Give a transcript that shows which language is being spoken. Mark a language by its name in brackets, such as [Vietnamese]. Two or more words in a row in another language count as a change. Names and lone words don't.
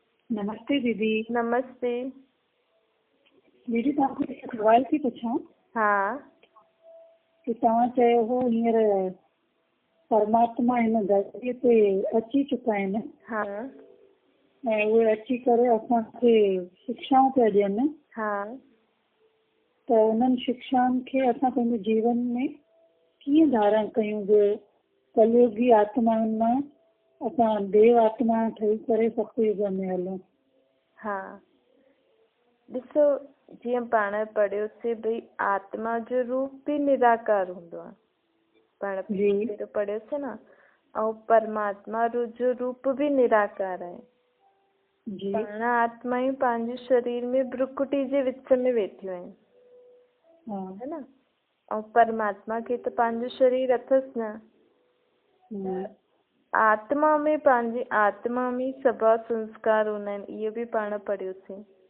[Sindhi] नमस्ते दीदी। नमस्ते। दीदी तव्हांखे हिकु सवाल थी पुछां। हा। कि तव्हां चयो हो हींअर परमात्मा हिन धरतीअ ते अची चुका आहिनि। हा। ऐं उहे अची करे असांखे शिक्षाऊं पिया ॾियनि। हा। त उन्हनि शिक्षाउनि खे असां पंहिंजे जीवन में कीअं धारण कयूं? कलयुगी आत्माउनि मां असां देव आत्मा ठही करे सतयुग में हलूं। हा, ॾिसो, जीअं पाण पढ़ियोसीं भई आत्मा जो रूप भी निराकार हूंदो आहे। पाण पहिरियों पढ़ियोसीं न। ऐं परमात्मा जो रूप भी निराकार आहे। पाण आत्मायूं पंहिंजे शरीर में भ्रुकुटी जे विच में वेठियूं आहिनि, है न। ऐं परमात्मा खे त पंहिंजो शरीर अथसि न। आत्मा में पंहिंजी आत्मा में सभा संस्कार हूंदा आहिनि, इहो भी पाण पढ़ियोसीं।